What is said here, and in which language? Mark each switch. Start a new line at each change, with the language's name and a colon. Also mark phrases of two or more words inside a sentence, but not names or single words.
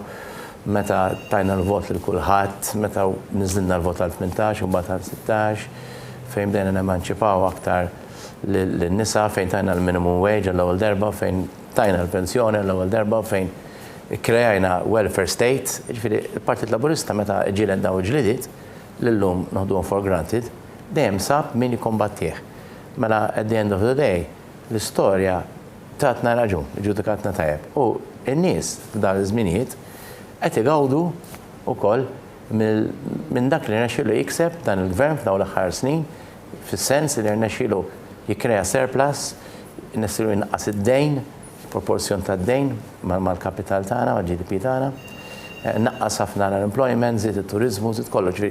Maltese: meta tajna l-vot lil kulħadd, meta niżilna l-vot għal 18 u mbagħad għal 16, fejn bdejna nemanċipaw aktar lin-nisa, fejn tajna l-
English: minimum wage
Maltese: għall-ewwel darba, fejn tajna l-pensjoni l-ewwel darba, fejn kreajna
English: welfare state,
Maltese: ġifieri il-Partit Laburista meta ġieled daw ġlidiet lillum noħduhom
English: for granted,
Maltese: dejjem sab min jikkombattih.
English: Mela at the end of the day,
Maltese: l-istorja tatna raġun, ġudikatna tajjeb. U n-nies f'dan iż-żminijiet qed igawdu wkoll minn dak li rnexxielu jikseb dan il-gvern f'dawn l-aħħar snin fis-sens li rnexxielu jikkrea surplus, nesilu jinqas id-dejn, proporzjon tad-dejn mal-kapital tagħna, mal-GDP tagħna, naqqas ħafna l-employment, żied it-turiżmu, żied kollox.